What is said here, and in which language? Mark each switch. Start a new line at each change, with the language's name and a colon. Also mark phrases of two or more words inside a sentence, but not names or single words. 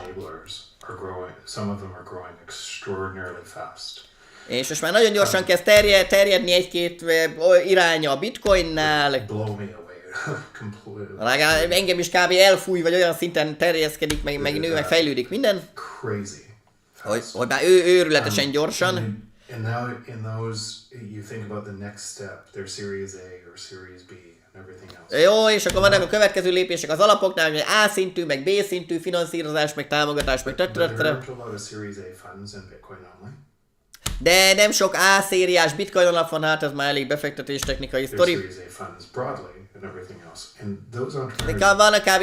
English: Some of them are growing extraordinarily fast.
Hungarian: És most már nagyon gyorsan kezd terjedni egy-két iránya a bitcoinnál. Legalább engem is kb. Elfúj, vagy olyan szinten terjeszkedik, meg nő, meg fejlődik minden. Hogy már őrületesen gyorsan.
English: And now in those, you think about the next step, their Series A or Series B and everything else.
Hungarian: Jó, és akkor vannak a következő lépések az alapoknál, hogy A szintű, meg B szintű finanszírozás, meg támogatás, meg De nem sok A szériás bitcoin alap van, hát ez már elég befektetés technikai sztori. De vannak kb.